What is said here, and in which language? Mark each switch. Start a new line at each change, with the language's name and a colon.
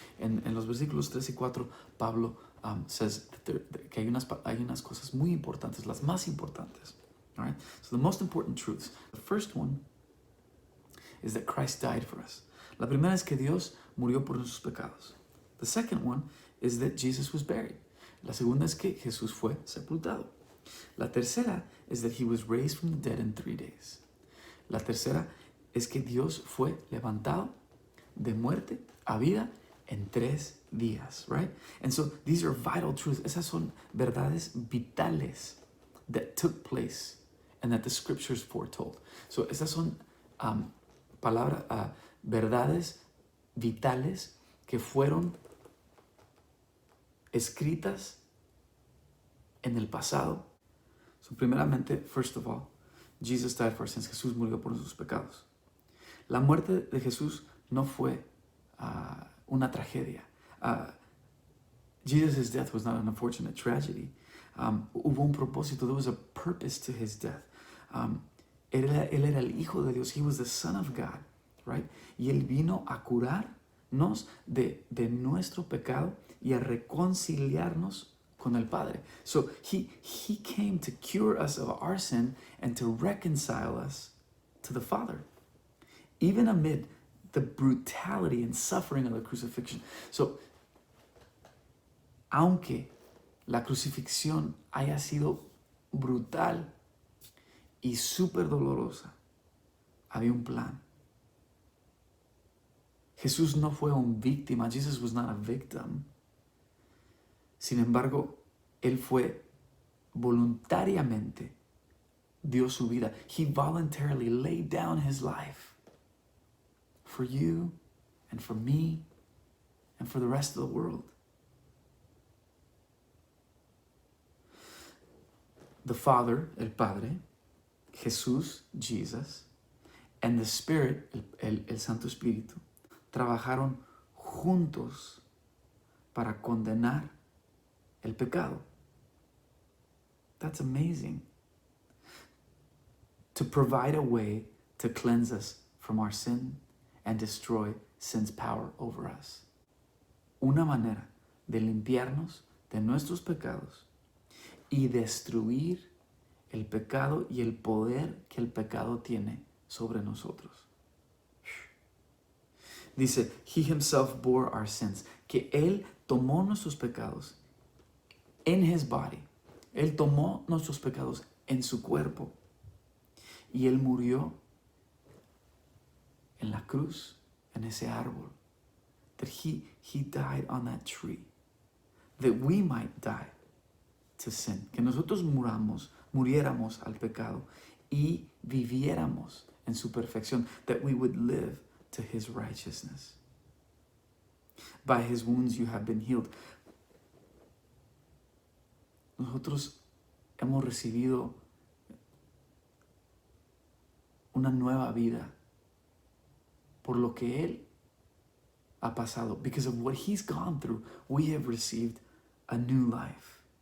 Spanish: En los versículos 3 y 4, Pablo
English: says that
Spanish: que hay unas cosas muy importantes, las más importantes.
English: All right? So the most important truths. The first one is that Christ died for us.
Spanish: La primera es que Dios murió por nuestros pecados.
English: The second one is that Jesus was buried.
Spanish: La segunda es que Jesús fue sepultado. La tercera
English: is that he was raised from the dead in 3 days.
Spanish: La tercera es que Dios fue levantado de muerte a vida en 3 días, right?
English: And so these are vital truths.
Spanish: Esas son verdades vitales
English: that took place and that the scriptures foretold.
Spanish: So esas son verdades vitales que fueron escritas en el pasado.
English: So primeramente, first of all, Jesus died for our sins.
Spanish: Jesús murió por nuestros pecados. La muerte de Jesús no fue una tragedia.
English: Jesus' death was not an unfortunate tragedy.
Spanish: Hubo un propósito.
English: There was a purpose to his death.
Spanish: Él era el Hijo de Dios.
English: He was the Son of God, right?
Spanish: Y Él vino a curarnos de nuestro pecado y a reconciliarnos con el Padre.
English: So he came to cure us of our sin and to reconcile us to the Father, even amid the brutality and suffering of the crucifixion.
Spanish: So, aunque la crucifixión haya sido brutal y súper dolorosa, había un plan. Jesús no fue una víctima.
English: Jesus was not a victim.
Spanish: Sin embargo, Él fue voluntariamente dio su vida.
English: He voluntarily laid down his life for you and for me and for the rest of the world. The Father,
Spanish: el Padre, Jesús, Jesus, and the Spirit, el Santo Espíritu, trabajaron juntos para condenar el pecado.
English: That's amazing. To provide a way to cleanse us from our sin and destroy sin's power over us.
Spanish: Una manera de limpiarnos de nuestros pecados y destruir el pecado y el poder que el pecado tiene sobre nosotros.
English: Dice, He himself bore our sins,
Spanish: que Él tomó nuestros pecados
English: in His body.
Spanish: Él tomó nuestros pecados en su cuerpo y Él murió en la cruz, en ese árbol.
English: That He died on that tree, that we might die to sin.
Spanish: Que nosotros muriéramos al pecado y viviéramos en su perfección,
English: that we would live to His righteousness. By His wounds you have been healed.
Spanish: Nosotros hemos recibido una nueva vida por lo que Él ha pasado.
English: Because of what He's gone through, we have received a new life.